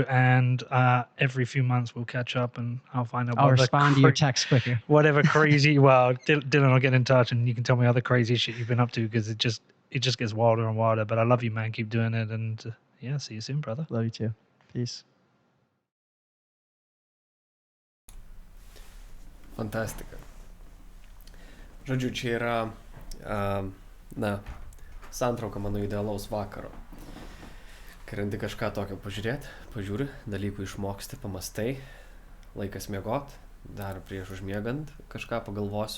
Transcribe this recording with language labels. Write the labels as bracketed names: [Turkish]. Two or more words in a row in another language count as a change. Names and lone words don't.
[English] And every few months we'll catch up and I'll find out I'll what respond to your text quicker. whatever crazy, well, Dylan will get in touch and you can tell me other crazy shit you've been up to because it just gets wilder and wilder. But I love you, man. Keep doing it. And yeah, see you soon, brother. Love you too. Peace. [Lithuanian] Fantastika. Žodžiu, čia yra, santrauka mano idealaus vakaro. Kai randi kažką tokio pažiūri, dalykų išmoksti, pamastai, laikas miegot, dar prieš užmiegant kažką pagalvosiu.